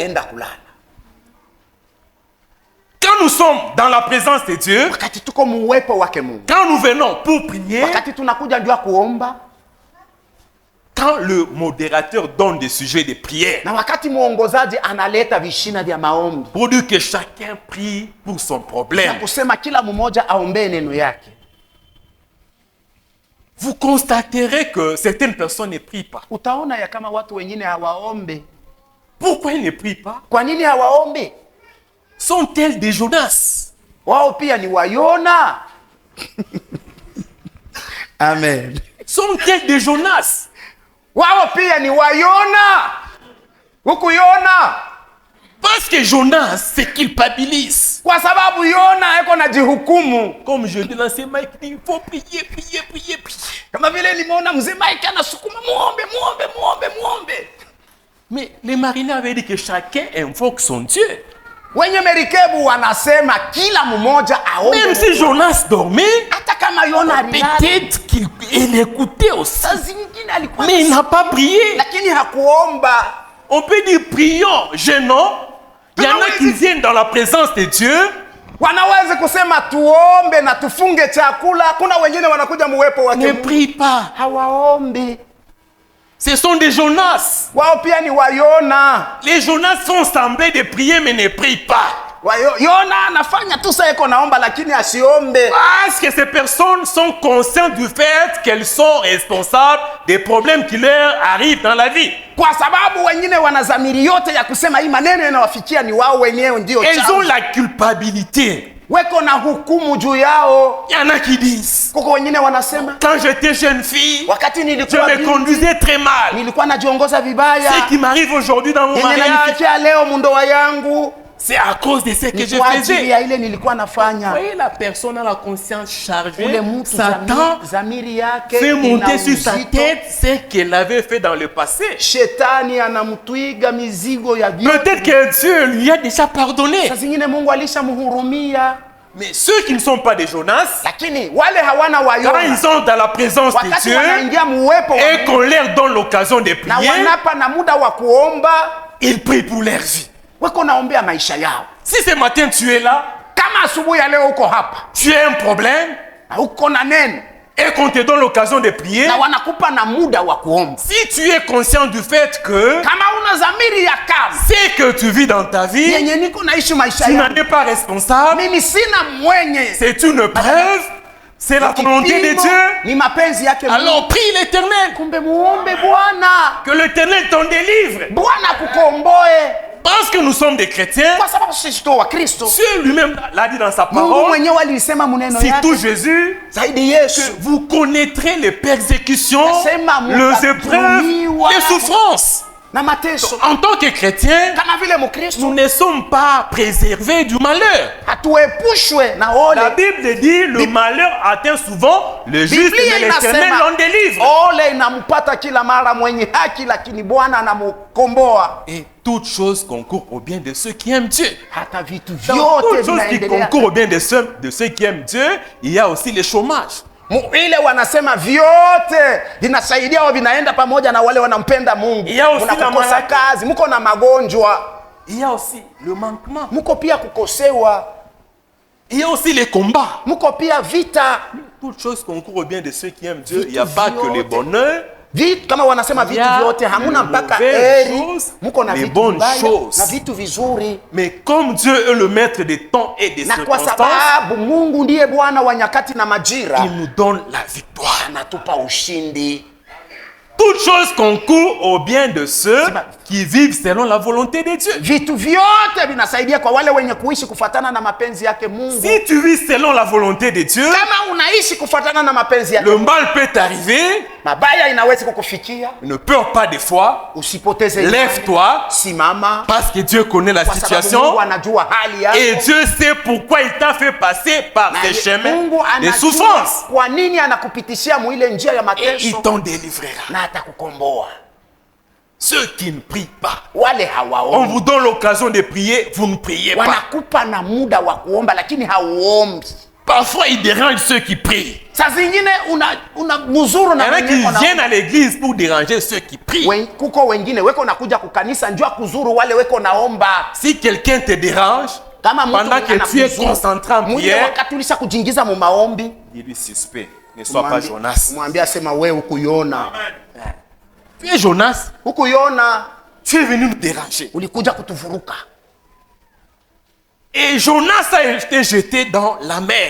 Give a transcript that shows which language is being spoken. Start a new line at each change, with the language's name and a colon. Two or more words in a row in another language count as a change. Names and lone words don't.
French: Quand nous sommes dans la présence de Dieu, quand nous venons pour prier, quand le modérateur donne des sujets de prière, pour dire que chacun prie pour son problème, vous constaterez que certaines personnes ne prient pas. Pourquoi ils ne prient pas? Sont-elles des Jonas?
Swahili: Wao pia ni wa Yona. Amen.
French: Sont-elles des Jonas?
Swahili: Wao pia ni wa Yona. Huku Yona.
French: Parce que Jonas se culpabilise.
Swahili: Kwa sababu Yona eko na jihukumu.
French: Comme je dis dans ce mic, il faut prier.
Swahili: Kama vile nimeona mzee Mike anasukuma muombe.
French: Mais les mariniers avaient dit que chacun invoque son Dieu.
Swahili: Wenye merikebu wanasema kila mmoja aombe.
French: Même si Jonas dormait,
Swahili: hata kama Yona alilala,
French: peut-être qu'il écoutait aussi.
Swahili: alikuwa,
French: mais il n'a pas prié.
Swahili: Lakini hakuomba.
French: On peut dire prions, jeûnons. Il y en a qui viennent dans la présence de Dieu.
Swahili: Wanaweza kusema tuombe na tufunge chakula. Kuna wengine wanakuja muwepo wake.
French: Ne prie pas.
Swahili: Hawaombe.
French: Ce sont des Jonas.
Swahili: Wao pia ni Wayona.
French: Les Jonas font semblant de prier mais ne prient pas.
Swahili: Yona anafanya tu sasa iko naomba lakini asiombe.
French: Parce que ces personnes sont conscientes du fait qu'elles sont responsables des problèmes qui leur arrivent dans la vie.
Swahili: Kwa sababu wengine wana dhamiri yote ya kusema hii maneno yanawafikia ni wao wenyewe ndio chanzo.
French: Elles ont la culpabilité.
Swahili: Weko na hukumu juu yao.
French: Il y en a qui disent,
Swahili: Kuko wengine wanasema,
French: quand j'étais jeune fille,
Swahili: wakati
French: je
Swahili: nilikuwa
French: me conduisais très mal.
Swahili: nilikuwa najiongoza vibaya.
French: Ce qui m'arrive aujourd'hui dans mon
Swahili: Yenye
French: mariage,
Swahili: nanifikia leo mundoa yangu
French: c'est à cause de ce que
Swahili: ni
French: je
Swahili: kwa ajili
French: faisais.
Swahili: ya ile nilikuwa nafanya.
French: Vous voyez, la personne a la conscience chargée.
Swahili: Ule mtu
French: Satan
Swahili: dhamiri yake
French: fait
Swahili: ina
French: monter sur sa
Swahili: uzito.
French: tête ce qu'elle avait fait dans le passé.
Swahili: Shetani anamtwiga mizigo ya vyote.
French: Peut-être que Dieu lui a déjà pardonné.
Swahili: Saa zingine Mungu alishamhurumia,
French: Mais ceux qui ne sont pas des Jonas,
Swahili: lakini wale hawana
French: quand
Swahili: Wayona,
French: ils sont dans la présence de
Swahili: wakati
French: Dieu
Swahili: wanaingia muwepo wa
French: et
Swahili: Mungu
French: qu'on leur donne l'occasion de
Swahili: na
French: prier,
Swahili: wanapa na muda wa kuomba,
French: ils prient pour leur vie.
Swahili: weko naombea maisha yao.
French: Si ce matin tu es là,
Swahili: Kama asubuhi ya leo uko hapa
French: tu as un problème
Swahili: na uko na neno
French: et qu'on te donne l'occasion de prier,
Swahili: na wanakupa na muda wa kuomba,
French: si tu es conscient du fait que
Swahili: kama una dhamiri ya kama
French: ce que tu vis dans ta vie,
Swahili: yenye niko naishi maisha
French: tu n'en
Swahili: yangu,
French: es pas responsable,
Swahili: mimi sina mwenye,
French: c'est une preuve, c'est la volonté de
Swahili: kipimo,
French: Dieu.
Swahili: ni mapenzi yake Mungu.
French: Alors prie l'Éternel,
Swahili: Kumbe muombe Bwana,
French: que l'Éternel t'en délivre.
Swahili: Bwana kukomboe,
French: Parce que nous sommes des chrétiens,
Swahili: kwa sababu sisi tu wa Kristo.
French: Dieu lui-même l'a dit dans sa
Swahili: Mungu
French: parole,
Swahili: mwenyewe alisema muneno
French: si
Swahili: yake
French: tout Jésus,
Swahili: zaidi Yesu,
French: que vous connaîtrez les persécutions,
Swahili: Nasema
French: les épreuves, les souffrances.
Swahili: na mateso.
French: En tant que chrétiens,
Swahili: Kama vile Mkristo
French: nous ne sommes pas préservés du malheur.
Swahili: hatuepushwe na
French: La
Swahili: ole.
French: Bible dit le malheur atteint souvent le juste,
Swahili: Biblia
French: mais l'Éternel
Swahili: inasema
French: l'en délivre.
Swahili: ole inampata kila mara mwenye haki, lakini Bwana anamukomboa.
French: Et toute chose concourt au bien de ceux qui aiment Dieu.
Swahili: Hata vitu
French: Dans
Swahili: vyote
French: toute chose qui
Swahili: vinaendelea.
French: concourt au bien de ceux qui aiment Dieu, il y a aussi le chômage.
Swahili: Ile wanasema vyote vinasaidia au vinaenda pamoja na wale wanampenda Mungu.
French: Il y a aussi la
Swahili: Mnakosa
French: maladie.
Swahili: kazi, mko na magonjwa,
French: Il y a aussi le manquement.
Swahili: mko pia kukosewa,
French: Il y a aussi les combats.
Swahili: mko pia vita.
French: Toute chose concourt au bien de ceux qui aiment Dieu. Il n'y a pas que le bonheur.
Swahili: Vitu kama wanasema vitu Ya, vyote hamuna mpaka
French: mauvaises
Swahili: heri,
French: choses,
Swahili: mko na
French: les
Swahili: vitu
French: bonnes
Swahili: vibaya
French: choses.
Swahili: na vitu vizuri.
French: Mais comme Dieu est le maître des temps et des
Swahili: Na kwa
French: circonstances,
Swahili: sababu Mungu ndiye Bwana wa nyakati na majira,
French: il nous donne la victoire.
Swahili: anatupa ushindi.
French: Toute chose concourt au bien de ceux qui vivent selon la volonté de Dieu.
Swahili: Vitu vyote vinasaidia kwa wale wenye kuishi kufatana na mapenzi yake Mungu.
French: Si tu vis selon la volonté de Dieu,
Swahili: Kama unaishi kufatana na mapenzi yake,
French: le mal peut t'arriver.
Swahili: mabaya inaweza kukufikia.
French: Ne pleure pas des fois.
Swahili: Usipoteze imani.
French: Lève-toi
Swahili: Simama,
French: parce que Dieu connaît la
Swahili: kwa sababu Mungu
French: situation
Swahili: anajua hali yako.
French: et Dieu sait pourquoi il t'a fait passer par
Swahili: Na
French: ces chemins
Swahili: Mungu
French: de
Swahili: anajua
French: souffrance.
Swahili: kwa nini anakupitishia muile njia ya
French: Et il
Swahili: mateso,
French: t'en délivrera.
Swahili: na atakukomboa.
French: Ceux qui ne prient pas,
Swahili: Wale
French: on
Swahili: hawaombi,
French: vous donne l'occasion de prier, vous ne priez pas.
Swahili: wanakupa na muda wa kuomba lakini hauombi.
French: Parfois, ils dérangent ceux qui prient.
Swahili: Saa zingine una mzuru
French: Il y
Swahili: na
French: en a
Swahili: mwenye
French: qui
Swahili: kona-
French: viennent à l'église pour déranger ceux qui prient.
Swahili: kuko wengine weko nakuja kukanisa njua kuzuru wale weko naomba.
French: Si quelqu'un te dérange,
Swahili: Kama mtu
French: pendant que tu es
Swahili: anakuzuru,
French: concentré en
Swahili: mwile
French: prière,
Swahili: wakati ulisha kujingiza mu maombi,
French: dis-lui suspect, ne sois pas Jonas.
Swahili: mwambie asema we hukuiona,
French: Tu es Jonas,
Swahili: hukuiona,
French: tu es venu nous déranger.
Swahili: ulikuja kutuvuruka.
French: Et Jonas a été jeté dans la mer.